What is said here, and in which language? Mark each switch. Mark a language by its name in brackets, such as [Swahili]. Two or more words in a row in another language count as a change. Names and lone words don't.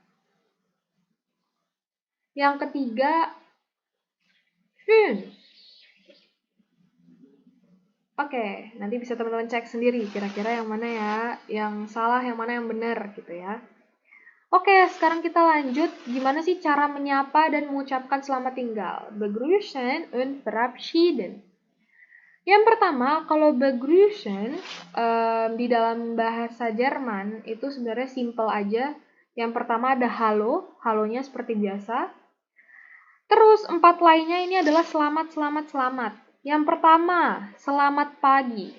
[Indonesian] Yang ketiga, 5. Oke, nanti bisa teman-teman cek sendiri kira-kira yang mana ya, yang salah, yang mana yang benar gitu ya. Oke, sekarang kita lanjut. Gimana sih cara menyapa dan mengucapkan selamat tinggal? [German] Begrüßen und verabschieden. [Indonesian] Yang pertama, kalau begrüßen di dalam bahasa Jerman itu sebenarnya simple aja. Yang pertama ada halo, halonya seperti biasa. Terus 4 lainnya ini adalah selamat, selamat, selamat. Yang pertama, selamat pagi.